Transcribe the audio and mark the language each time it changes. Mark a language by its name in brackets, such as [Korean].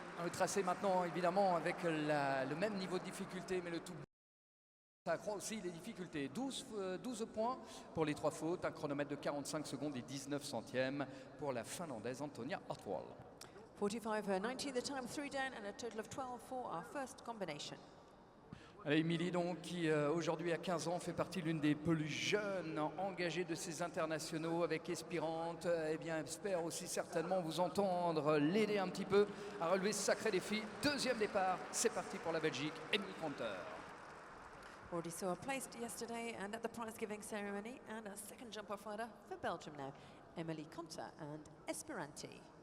[French] Le tracé maintenant, évidemment, avec le même niveau de difficulté, mais le tout. Ça accroît aussi les difficultés. 12 points pour les 3 fautes, un chronomètre de 45 secondes et 19 centièmes pour la Finlandaise Antonia Hartwall. [English] 45.90 the time, 3 down, and a total of 12 for our first combination. [French] Émilie, donc, qui aujourd'hui à 15 ans fait partie de l'une des plus jeunes engagées de ces internationaux avec Espirante, eh bien, espère aussi certainement vous entendre, l'aider un petit peu à relever ce sacré défi. Deuxième départ, c'est parti pour la Belgique, Émilie Kanter. [English] Already saw her placed yesterday and at the prize giving ceremony, and a second jump off rider for Belgium now, Emily Conter and Esperanti.